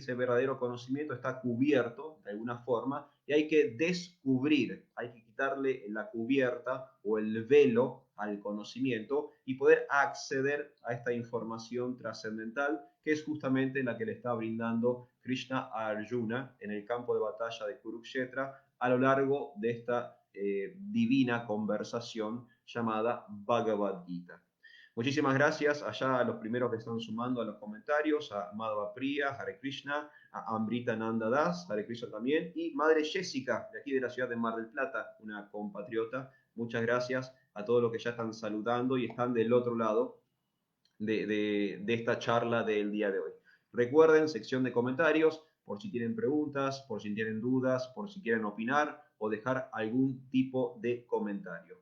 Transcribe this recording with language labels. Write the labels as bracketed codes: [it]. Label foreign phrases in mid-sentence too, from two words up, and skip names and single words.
[es] Ese verdadero conocimiento está cubierto de alguna forma y hay que descubrir, hay que quitarle la cubierta o el velo al conocimiento y poder acceder a esta información trascendental que es justamente la que le está brindando Krishna a Arjuna en el campo de batalla de Kurukshetra a lo largo de esta divina conversación llamada Bhagavad Gita. Muchísimas gracias allá a los primeros que están sumando a los comentarios, a Madhava Priya, Hare Krishna, a Amrita Nanda Das, Hare Krishna también, y Madre Jessica, de aquí de la ciudad de Mar del Plata, una compatriota. Muchas gracias a todos los que ya están saludando y están del otro lado de esta charla del día de hoy. Recuerden, sección de comentarios, por si tienen preguntas, por si tienen dudas, por si quieren opinar o dejar algún tipo de comentario.